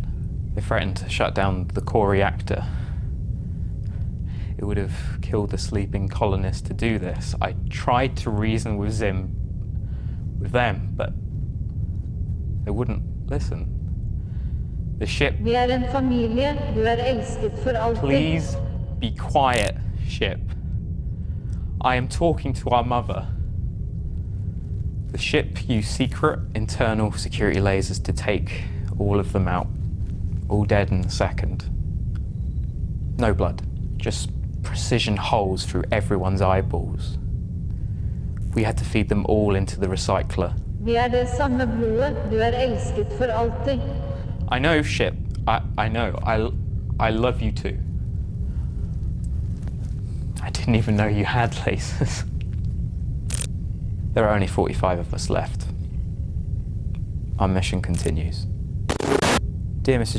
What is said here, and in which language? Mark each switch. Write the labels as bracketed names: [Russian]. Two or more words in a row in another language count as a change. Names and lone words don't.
[English] They threatened to shut down the core reactor. It would have killed the sleeping colonists to do this. I tried to reason with Zim, with them, but they wouldn't listen. The ship... [Norwegian] Vi en familie, du elsket for alltid. [English] Please be quiet, ship. I am talking to our mother. The ship used secret internal security lasers to take all of them out. All dead in a second. No blood, just precision holes through everyone's eyeballs. We had to feed them all into the recycler. [Norwegian] Vi det samme blodet, du elsket for alltid. [English] I know, ship. I know. I love you too. I didn't even know you had lasers. There are only 45 of us left. Our mission continues. Dear Mrs.